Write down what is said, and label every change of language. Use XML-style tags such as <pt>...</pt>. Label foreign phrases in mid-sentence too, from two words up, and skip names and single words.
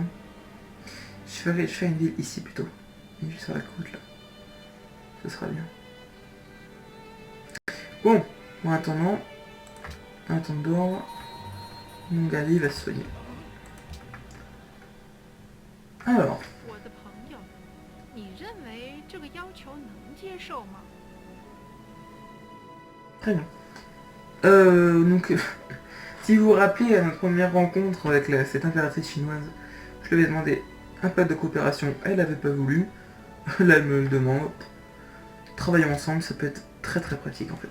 <fr>Je ferais une ville ici plutôt. Une ville sur la côte là. Ce sera bien. Bon, en attendant, mon Gali va se soigner. Alors,</fr> <zh>我的朋友，你认为这个要求能接受吗？</zh> <fr>très bien. Donc, si vous vous rappelez à notre première rencontre avec cette impératrice chinoise, je lui avais demandé un pacte de coopération, elle n'avait pas voulu. Là, elle me le demande. Travailler ensemble, ça peut être très très pratique en fait.</fr>